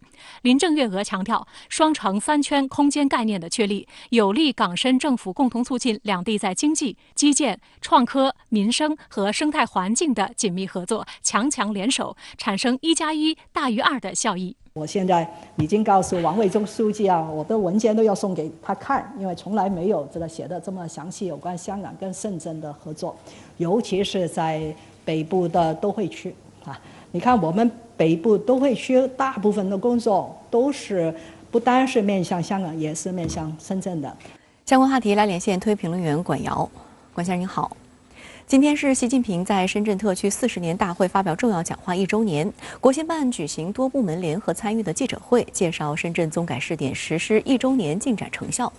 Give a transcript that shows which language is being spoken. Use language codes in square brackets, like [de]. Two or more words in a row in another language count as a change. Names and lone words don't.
[zh] 林鄭月娥強調，雙城三圈空間概念的確立，有利港深政府共同促進兩地在經濟、基建、創科、民生和生態環境的緊密合作，強強聯手，產生1+1大於2的效益。我現在已經告訴王偉中書記啊，我的文件都要送給他看，因為從來沒有這個寫得這麼詳細有關香港跟深圳的合作，尤其是在北部的都會區啊。你看我們北部都會區大部分的工作都是不單是面向香港，也是面向深圳的。相关话题来连线推评论员管瑶。管先生您好，今天是习近平在深圳特区40年大会发表重要讲话1周年，国新办举行多部门联合参与的记者会，介绍深圳综改试点实施1周年进展成效。